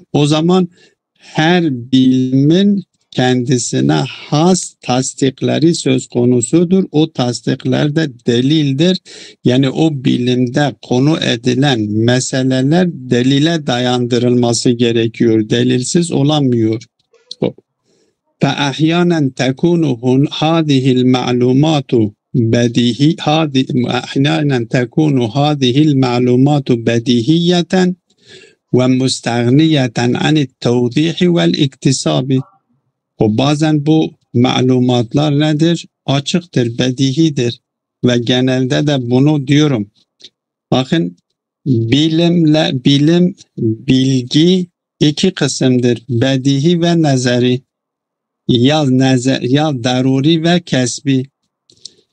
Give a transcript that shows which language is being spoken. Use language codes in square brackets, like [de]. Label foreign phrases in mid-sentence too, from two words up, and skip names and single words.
[tr] O zaman her bilimin kendisine has tasdikleri söz konusudur. O tasdikler de delildir. Yani o bilimde konu edilen meseleler delile dayandırılması gerekiyor. Delilsiz olamıyor. [ar] فَأَحْيَانًا تَكُونُ هَذِهِ الْمَعْلُومَاتُ بَدِيهِيَّةً وَمُسْتَغْنِيَةً عَنِ التَّوْضِيحِ وَالْاِكْتِسَابِ. [tr] O bazen bu malumatlar nedir? Açıktır, bedihidir. Ve genelde de bunu diyorum. Bakın, bilgi iki kısımdır. Bedihi ve nezeri. Ya daruri ve kesbi.